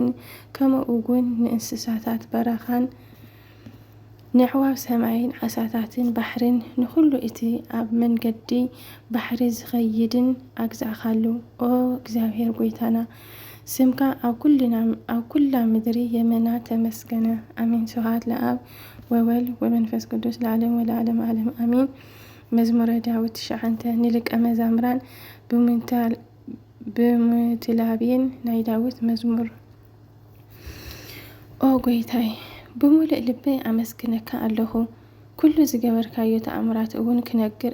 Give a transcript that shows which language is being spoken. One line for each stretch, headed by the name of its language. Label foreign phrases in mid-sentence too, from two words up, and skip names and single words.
Tigrinya: ከምኡ እውን ንእንስሳታት በረኻን ንዕዋፍ ሰማይን ዓሳታትን ባሕርን ንኩሉ እቲ ኣብ መንገዲ ባሕሪ ዝኸይድን ኣግዛእኻሉ። ኦ እግዚአብሔር ጎይታና ስምካ ኣብ ኩላ ምድሪ የመና ተመስገነ። አሜን።
Geez: ስብሐት ለአብ ወወልድ ወመንፈስ ቅዱስ ለዓለም ወለዓለም ዓለም አሜን።
Tigrinya: መዝሙረ ዳዊት 9 ንደቀ መዛሙራን ብምትላብየን ናይ ዳዊት መዝሙር። ኦ ጎይታይ ብሙሉእ ልበይ ኣመስግነካ ኣለኹ፣ ኩሉ ዝገበርካዮ ተኣምራት እውን ክነግር